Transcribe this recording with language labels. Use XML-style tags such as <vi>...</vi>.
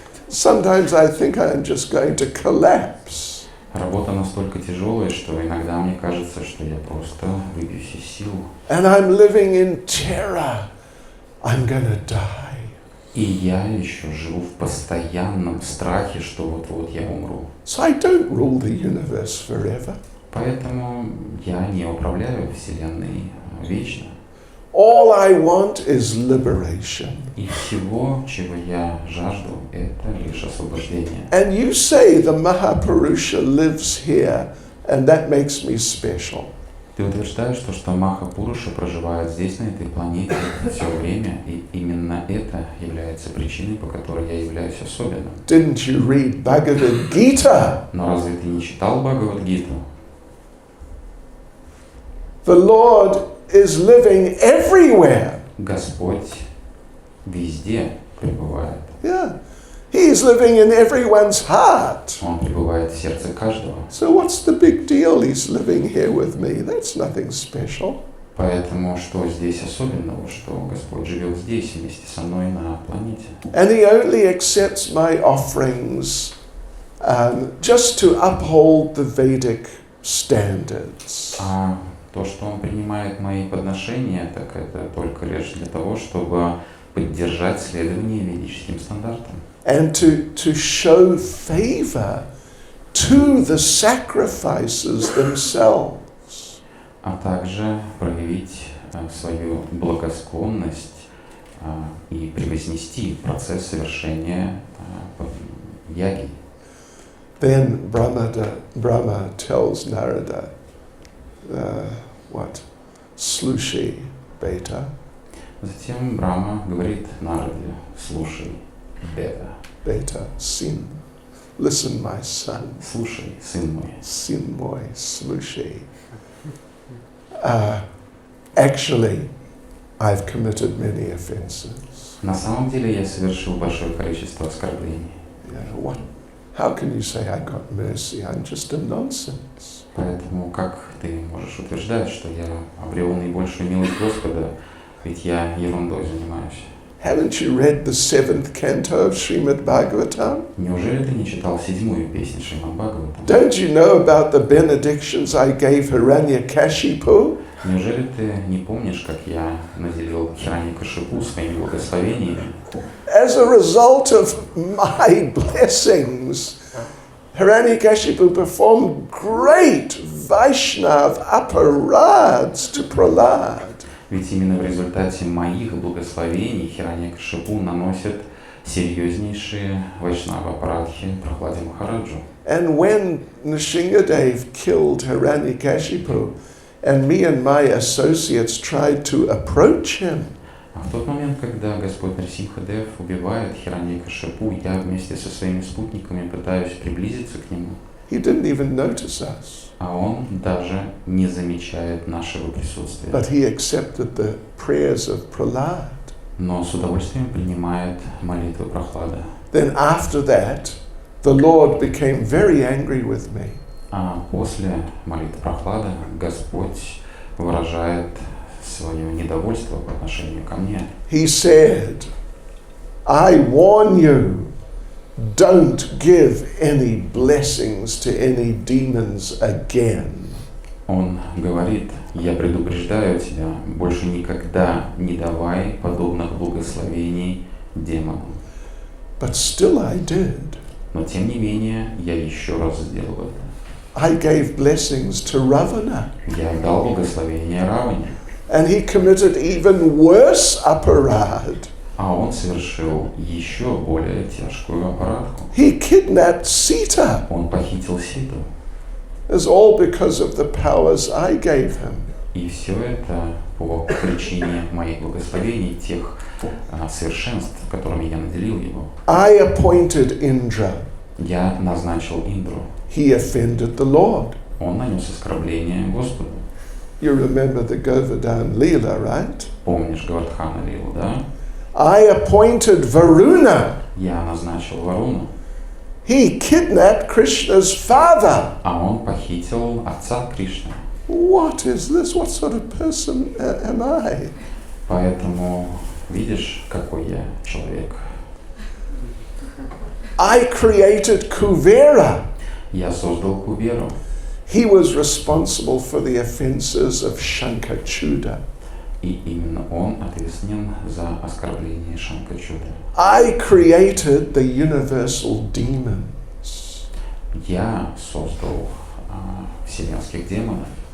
<en>Sometimes I think I'm just going to collapse.</en> <ru>Работа настолько тяжелая, что иногда мне кажется, что я просто выбьюсь из сил.</ru> <en>And I'm living in terror. I'm gonna die.</en> <ru>И я еще живу в постоянном страхе, что вот-вот я умру.</ru> <en>So I don't rule the universe forever.</en> <ru>Поэтому я не управляю Вселенной вечно.</ru> <en>All I want is liberation.</en> <ru>И всего, чего я жажду, это лишь освобождение.</ru> <en>And you say the Mahapurusha lives here, and that makes me special.</en> <ru>Ты утверждаешь, что Маха-Пуруша проживает здесь, на этой планете, все время, и именно это является причиной, по которой я являюсь особенным.</ru> <en>Didn't you read Bhagavad Gita?</en> <ru>Но разве ты не читал Бхагавад-гиту?</ru> <en>The Lord is living everywhere.</en> <ru>Господь везде пребывает.</ru> <en>Yeah. He's living in everyone's heart.</en> <ru>Он пребывает в сердце каждого.</ru> <en>So what's the big deal? He's living here with me. That's nothing special.</en> <ru>Поэтому что здесь особенного, что Господь живет здесь вместе со мной на планете?</ru> <en>And He only accepts my offerings just to uphold the Vedic standards.</en> <ru>А то, что Он принимает мои подношения, так это только лишь для того, чтобы поддержать следование ведическим стандартам.</ru> <en>And to show favor to the sacrifices themselves.</en> <ru>А также проявить свою благосклонность и превознести процесс совершения яги.</ru> <en>Then Brahma tells Narada,</en> <ru>Slushi,</ru> <en>beta.</en> <ru>Затем Брахма говорит Нараде: слушай,</ru> <en>Beta, sin. Listen, my son.</en> <ru>Слушай, сын мой. Sin mой, slushi.</ru> <en>Actually, I've committed many offenses.</en> <ru>На самом деле я совершил большое количество оскорблений.</ru> <en>How can you say I got mercy? I'm just a nonsense.</en> <ru>Поэтому как ты можешь утверждать, что я обрел наибольшую милость Господа, ведь я ерундой занимаюсь?</ru> <en>Haven't you read the 7th canto of Srimad Bhagavatam?</en> <ru>Неужели ты не читал 7-ю песнь Шримад Бхагаватам?</ru> <en>Don't you know about the benedictions I gave Hiranyakashipu?</en> <ru>Неужели ты не помнишь, как я наделил Хираньякашипу своими благословениями?</ru> <en>As a result of my blessings, Hiranyakashipu performed great Vaishnav aparads to Prahlad.</en> <ru>Ведь именно в результате моих благословений Хираньякашипу наносит серьезнейшие вайшнава апарадхи Прахладе Махараджу.</ru> <en>And when Nrsimhadev killed Hiranyakashipu, and me and my associates tried to approach him,</en> <ru>А в тот момент, когда Господь Нрсимхадев убивает Хираньякашипу, я вместе со своими спутниками пытаюсь приблизиться к нему.</ru> <en>he didn't even notice us.</en> <ru>А он даже не замечает нашего присутствия.</ru> <en>But he accepted the prayers of Prahlad.</en> <ru>Но с удовольствием принимает молитвы Прахлада.</ru> <en>Then after that, the Lord became very angry with me.</en> <ru>А после молитвы Прахлада Господь выражает свое недовольство по отношению ко мне.</ru> <en>He said, I warn you, don't give any blessings to any demons again.</en> <ru>Он говорит: я предупреждаю тебя, больше никогда не давай подобных благословений демонам.</ru> <en>But still I did.</en> <ru>Но тем не менее, я еще раз сделал это.</ru> <en>I gave blessings to Ravana.</en> <ru>Я дал благословение Раване.</ru> <en>And he committed even worse aparad.</en> <ru>А он совершил еще более тяжкую аппаратку.</ru> <en>He kidnapped Sita.</en> <ru>Он похитил Ситу.</ru> <en>It's all because of the powers I gave him.</en> <ru>И все это по причине моих благословений, тех совершенств, которыми я наделил его.</ru> <en>I appointed Indra.</en> <ru>Я назначил Индру.</ru> <en>He offended the Lord.</en> <ru>Он нанес оскорбление Господу.</ru> <en>You remember the Govardhan Leela, right?</en> <ru>Помнишь Гавардхана Лилу, да?</ru> <en>I appointed Varuna.</en> <ru>Я назначил Варуну.</ru> <en>He kidnapped Krishna's father.</en> <ru>А он похитил отца Кришны.</ru> <en>What is this? What sort of person am I?</en> <ru>Поэтому видишь, какой я человек.</ru> <en>I created Kuvera.</en> <ru>Я создал Куверу.</ru> <en>He was responsible for the offenses of Shankachuda.</en> <ru>И именно он ответственен за оскорбление Шанкачуда.</ru> <en>I created the universal demons.</en> <ru>Я создал вселенских демонов,</ru>